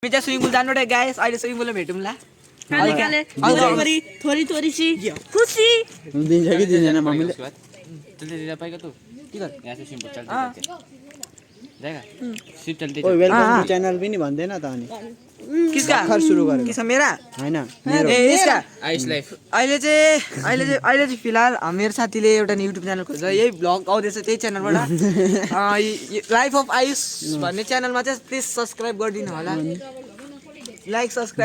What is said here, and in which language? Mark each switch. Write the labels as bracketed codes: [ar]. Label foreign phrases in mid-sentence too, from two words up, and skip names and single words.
[ne] चाहिँ [en] swimming pool [ne] जानु रे गाइस अहिले स्विमिङ पुलमा भेटौँला [hi] काले काले थोड़ी थोड़ी सी खुशी [ne] दिन्छ कि दिँदैन मम्मीले [hi] चलते दे पाएगा तू ठीक है यहाँ से सिंपल चलते जाएगा सिर्फ चलते [ne] ओए [en] welcome to channel [ne] पनि भन्दैन त अनि [hi] किसका [ne] भर्खर सुरु गरेको [hi] किसका मेरा [ne] हैन मेरो ए यसका आइस लाइफ अहिले चाहिँ फिलहाल मेरो साथीले एउटा [en] YouTube channel [ne] खोल्छ यही भ्लग आउँदैछ त्यही च्यानलबाट लाइफ अफ आयुष भन्ने च्यानलमा चाहिँ [en] please subscribe [ne] गरिदिनु होला [en] like subscribe